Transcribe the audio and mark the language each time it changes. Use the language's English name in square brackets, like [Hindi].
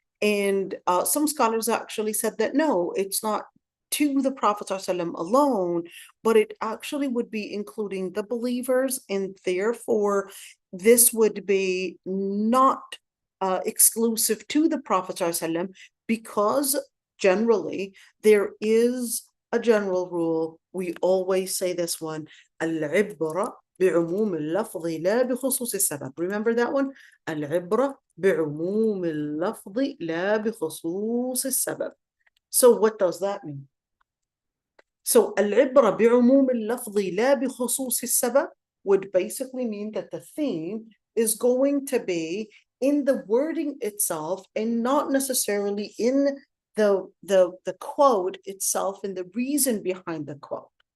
[English] And some scholars actually said that no, it's not to the Prophet ﷺ alone, but it actually would be including the believers, and therefore this would be not exclusive to the Prophet ﷺ, because generally there is a general rule. We always say this one, al-ibra [Arabic] بعموم اللفظ لا بخصوص السبب. [English] Remember that one? [Arabic] العبرة بعموم اللفظ لا بخصوص السبب. [English] So what does that mean? So [Arabic] العبرة بعموم اللفظ لا بخصوص السبب [English] would basically mean that the theme is going to be in the wording itself and not necessarily in the quote itself and the reason behind the quote.